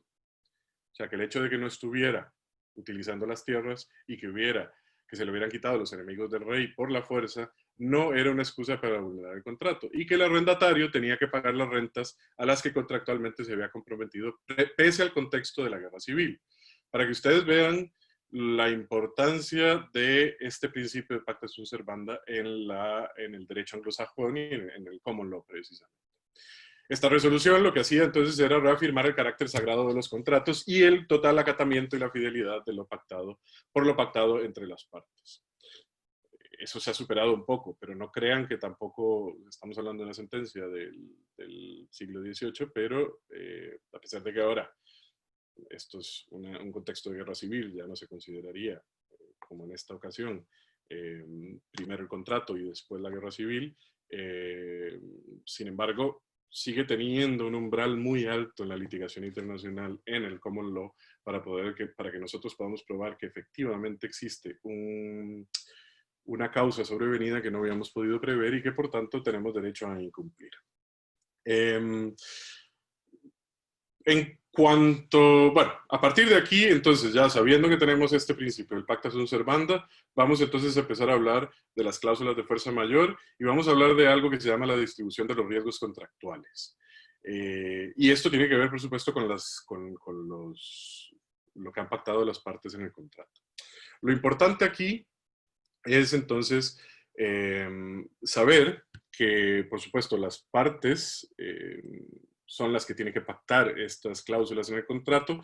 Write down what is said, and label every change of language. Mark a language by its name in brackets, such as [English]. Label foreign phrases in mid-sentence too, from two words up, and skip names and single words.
[Spanish] O sea, que el hecho de que no estuviera utilizando las tierras y que se le hubieran quitado a los enemigos del rey por la fuerza, no era una excusa para vulnerar el contrato, y que el arrendatario tenía que pagar las rentas a las que contractualmente se había comprometido, pese al contexto de la guerra civil. Para que ustedes vean la importancia de este principio de [Latin] pacta sunt servanda [Spanish] en el derecho anglosajón y en el [English] common law, [Spanish] precisamente. Esta resolución lo que hacía entonces era reafirmar el carácter sagrado de los contratos y el total acatamiento y la fidelidad de por lo pactado entre las partes. eso se ha superado un poco, pero no crean que tampoco estamos hablando de una sentencia del siglo XVIII, pero a pesar de que ahora esto es un contexto de guerra civil, ya no se consideraría, como en esta ocasión, primero el contrato y después la guerra civil. Sin embargo, sigue teniendo un umbral muy alto en la litigación internacional, en el [English] common law, [Spanish] para que nosotros podamos probar que efectivamente existe una causa sobrevenida que no habíamos podido prever y que por tanto tenemos derecho a incumplir. En cuanto, bueno, a partir de aquí, entonces ya sabiendo que tenemos este principio, el [Latin] pacta sunt servanda, [Spanish] vamos entonces a empezar a hablar de las cláusulas de fuerza mayor y vamos a hablar de algo que se llama la distribución de los riesgos contractuales. Y esto tiene que ver, por supuesto, con lo que han pactado las partes en el contrato. Lo importante aquí es entonces saber que, por supuesto, las partes son las que tienen que pactar estas cláusulas en el contrato.